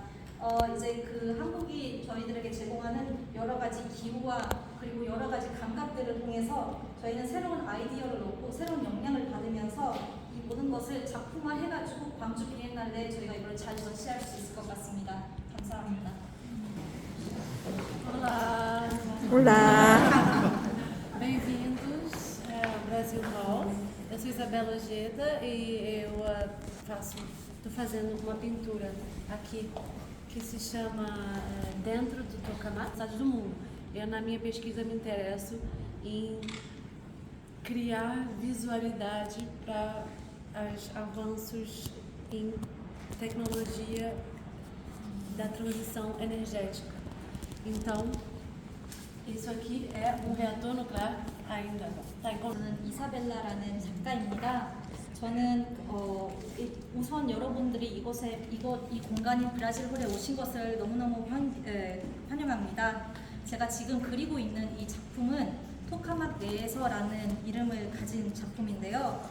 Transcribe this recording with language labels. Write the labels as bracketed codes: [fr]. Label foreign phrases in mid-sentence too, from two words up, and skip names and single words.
[ko] 이제 그 한국이 저희들에게 제공하는 여러 가지 기후와 그리고 여러 가지 감각들을 통해서 저희는 새로운 아이디어를 얻고 새로운 역량을 받으면서 이 모든 것을 작품화해가지고 광주 비엔날레 저희가 이걸 잘 전시할 수 있을 것 같습니다. 감사합니다. [pt] Olá, Olá! bem-vindos ao Brasil Hall. Eu sou Isabela Ojeda e eu estou fazendo uma pintura aqui que se chama Dentro do Tokamak, Cidade do Mundo. Eu, na minha pesquisa, me interesso em criar visualidade para os avanços em tecnologia da transição energética. Então, isso aqui é um reator nuclear ainda. Tá em [ko] 저는 이사벨라라는 작가입니다. 저는 우선 여러분들이 이 공간인 브라질홀에 오신 것을 너무너무 환영합니다. 제가 지금 그리고 있는 이 작품은 토카막 내에서라는 이름을 가진 작품인데요.